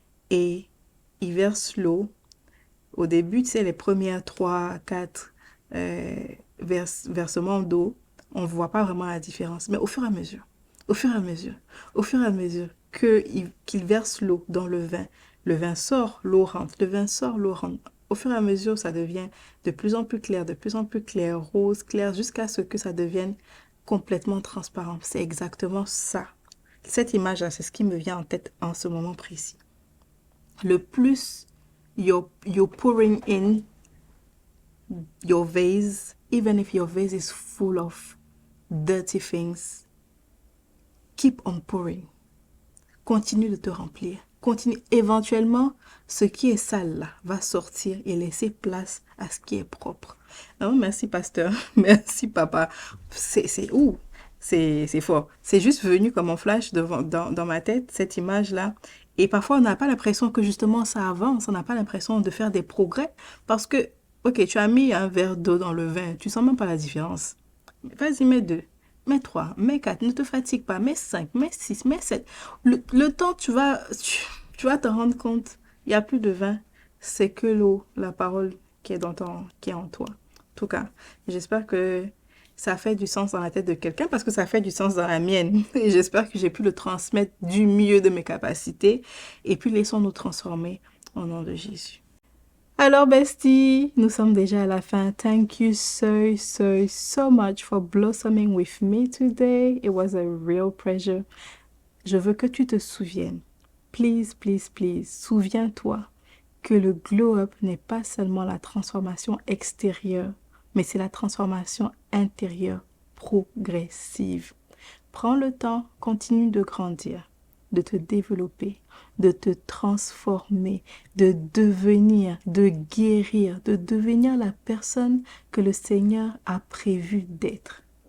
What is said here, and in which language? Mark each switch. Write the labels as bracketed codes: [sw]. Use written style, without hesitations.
[fr] Et il verse l'eau. Au début, tu sais, les premières 3, 4 versements d'eau, on ne voit pas vraiment la différence. Mais au fur et à mesure, au fur et à mesure, au fur et à mesure qu'il verse l'eau dans le vin sort, l'eau rentre, le vin sort, l'eau rentre. Au fur et à mesure, ça devient de plus en plus clair, rose, clair, jusqu'à ce que ça devienne complètement transparent. C'est exactement ça. Cette image-là, c'est ce qui me vient en tête en ce moment précis. Le plus [en] you're pouring in your vase, even if your vase is full of dirty things, keep on pouring. [fr] Continue de te remplir. Continue. Éventuellement, ce qui est sale là va sortir et laisser place à ce qui est propre. Oh, merci pasteur, merci papa. C'est fort. C'est juste venu comme un flash dans ma tête, cette image-là. Et parfois, on n'a pas l'impression que justement ça avance, on n'a pas l'impression de faire des progrès. Parce que, ok, tu as mis un verre d'eau dans le vin, tu sens même pas la différence. Vas-y, mets 2, mets 3, mets 4, ne te fatigue pas, mets 5, mets 6, mets 7. Le temps, tu vas te rendre compte, il n'y a plus de vin, c'est que l'eau, la parole qui est en toi. En tout cas, j'espère que ça fait du sens dans la tête de quelqu'un parce que ça fait du sens dans la mienne. Et j'espère que j'ai pu le transmettre du mieux de mes capacités. Et puis laissons-nous transformer au nom de Jésus. Alors, bestie, nous sommes déjà à la fin. [en] Thank you so much for blossoming with me today. It was a real pleasure. [fr] Je veux que tu te souviennes. [en] Please, please, please, [fr] souviens-toi que le glow-up n'est pas seulement la transformation extérieure, mais c'est la transformation intérieure progressive. Prends le temps, continue de grandir, de te développer, de te transformer, de devenir, de guérir, de devenir la personne que le Seigneur a prévu d'être.